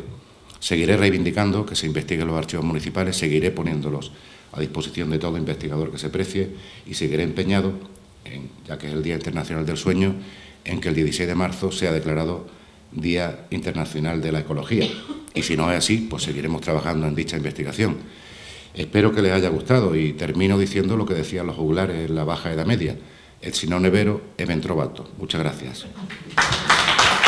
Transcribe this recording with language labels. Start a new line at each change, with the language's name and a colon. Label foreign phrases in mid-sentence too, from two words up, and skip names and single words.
Spanish: Seguiré reivindicando que se investiguen los archivos municipales, seguiré poniéndolos a disposición de todo investigador que se precie y seguiré empeñado, ya que es el Día Internacional del Sueño, en que el 16 de marzo sea declarado Día Internacional de la Ecología. Y si no es así, pues seguiremos trabajando en dicha investigación. Espero que les haya gustado y termino diciendo lo que decían los juglares en la Baja Edad Media:
Italian: et si non è vero, è ben trovato.
Spanish: Muchas gracias.